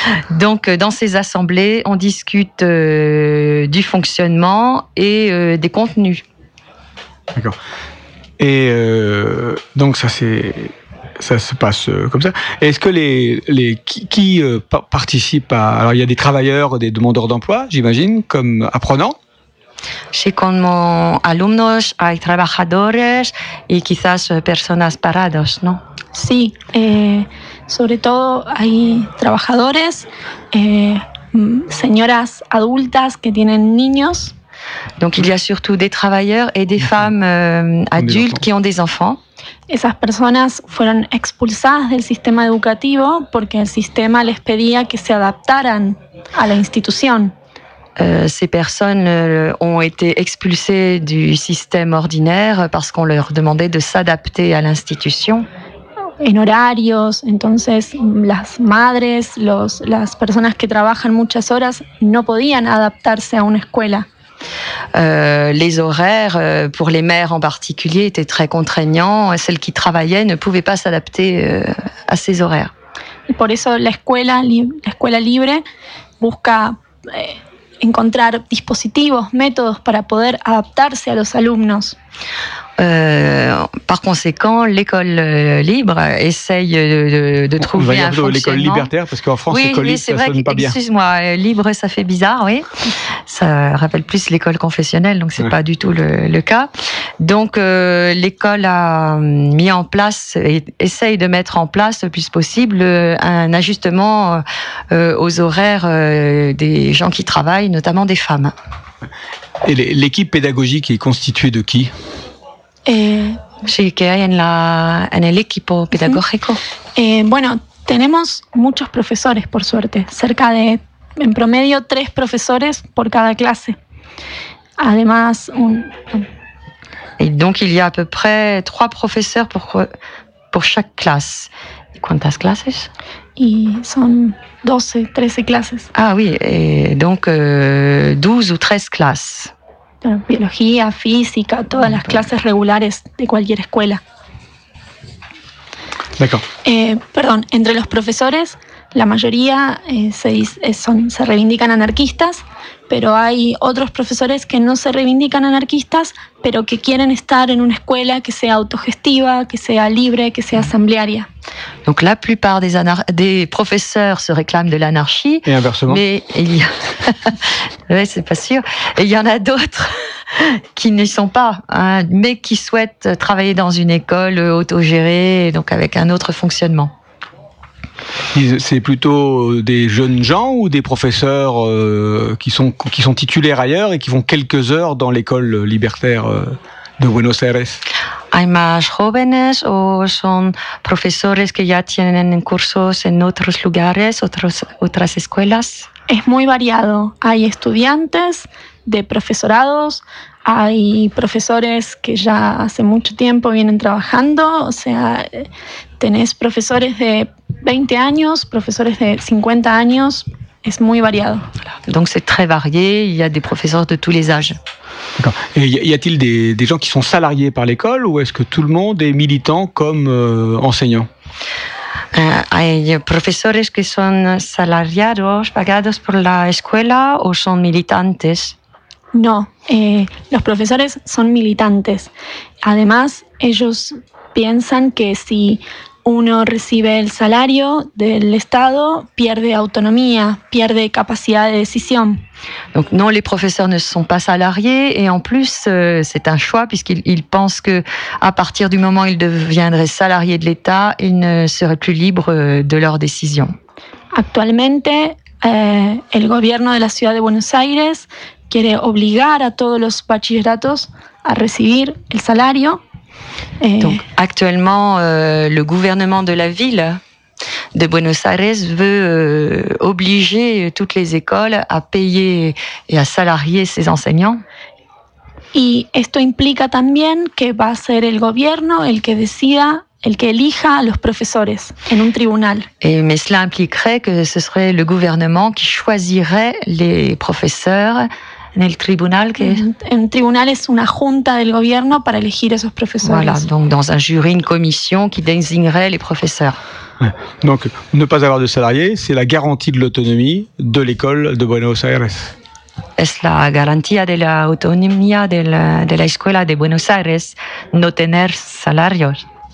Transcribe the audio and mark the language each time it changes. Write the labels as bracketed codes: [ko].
[fr] Donc, dans ces assemblées, on discute du fonctionnement et des contenus. D'accord. Et donc, ça se passe comme ça. Et est-ce que qui participe à... Alors, il y a des travailleurs, des demandeurs d'emploi, j'imagine, comme apprenants? [es] Sí, como alumnos hay trabajadores y quizás personas paradas, ¿no? Sí, sobre todo hay trabajadores, señoras adultas que tienen niños. [fr] Donc il y a surtout des travailleurs et des femmes adultes qui ont des enfants. [es] Esas personas fueron expulsadas del sistema educativo porque el sistema les pedía que se adaptaran a la institución. [fr] Ces personnes ont été expulsées du système ordinaire parce qu'on leur demandait de s'adapter à l'institution. [es] En horarios, entonces las madres, las personas que trabajan muchas horas no podían adaptarse a una escuela. [fr] Les horaires, pour les mères en particulier, étaient très contraignants. Celles qui travaillaient ne pouvaient pas s'adapter à ces horaires. [es] Y por eso la escuela libre busca... encontrar dispositivos, métodos para poder adaptarse a los alumnos. [fr] Par conséquent, l'école libre essaye de trouver un fonctionnement. L'école libertaire, parce qu'en France, l'école libre, ça sonne pas bien. Excuse-moi, libre, ça fait bizarre, oui. Ça rappelle plus l'école confessionnelle, donc c'est pas du tout le cas. Donc, l'école a mis en place, essaye de mettre en place le plus possible un ajustement aux horaires des gens qui travaillent, notamment des femmes. Et l'équipe pédagogique est constituée de qui? [es] Sí, que hay en el equipo pedagógico. Bueno, tenemos muchos profesores, por suerte. Cerca de, en promedio, 3 profesores por cada clase. Además, [fr] Y donc, il y a à peu près 3 [es] profesores por [fr] chaque clase. [es] ¿Y cuántas clases? Y son 12, 13 clases. [fr] Ah, oui, donc 12 [es] o 13 clases. Biología, física, todas las clases regulares de cualquier escuela. [fr] D'accord. [es] Perdón, entre los profesores, la mayoría se reivindican anarquistas, pero hay otros profesores que no se reivindican anarquistas, pero que quieren estar en una escuela que sea autogestiva, que sea libre, que sea asamblearia. [fr] Donc la plupart des professeurs se réclament de l'anarchie. Et inversement. Mais il y a... oui, c'est pas sûr. Et il y en a d'autres qui n'y sont pas, hein, mais qui souhaitent travailler dans une école autogérée, donc avec un autre fonctionnement. C'est plutôt des jeunes gens ou des professeurs qui sont titulaires ailleurs et qui font quelques heures dans l'école libertaire de Buenos Aires? [es] ¿Hay más jóvenes o son profesores que ya tienen cursos en otros lugares, otras escuelas? Es muy variado. Hay estudiantes de profesorados, hay profesores que ya hace mucho tiempo vienen trabajando, o sea, tenés profesores de 20 años, profesores de 50 años, es muy variado. Entonces es muy variado, hay profesores de todos los âges. [fr] D'accord. Et y a-t-il des gens qui sont salariés par l'école ou est-ce que tout le monde est militant comme enseignant? [es] Hay profesores que son salariados pagados por la escuela o son militantes? No, los profesores son militantes. Además, ellos piensan que si uno recibe el salario del Estado, pierde autonomía, pierde capacidad de decisión. [fr] Donc non, les professeurs ne sont pas salariés et en plus c'est un choix puisqu'ils pensent que à partir du moment où ils deviendraient salariés de l'État, ils ne seraient plus libres de leurs décisions. [es] Actualmente, El gobierno de la ciudad de Buenos Aires quiere obligar a todos los bachilleratos a recibir el salario. [fr] Donc, actuellement, le gouvernement de la ville de Buenos Aires veut obliger toutes les écoles à payer et à salarier ses enseignants. [es] Y esto implica también que va a ser el gobierno el que decida, el que elija a los profesores en un tribunal. [fr] Mais cela impliquerait que ce serait le gouvernement qui choisirait les professeurs [es] en el tribunal. Que... En un tribunal es una junta del gobierno para elegir a esos profesores. [fr] Voilà, donc dans un jury, une commission qui désignerait les professeurs. Donc, ne pas avoir de salariés, c'est la garantie de l'autonomie de l'école de Buenos Aires. [es] Es la garantía de la autonomía de la escuela de Buenos Aires no tener salarios.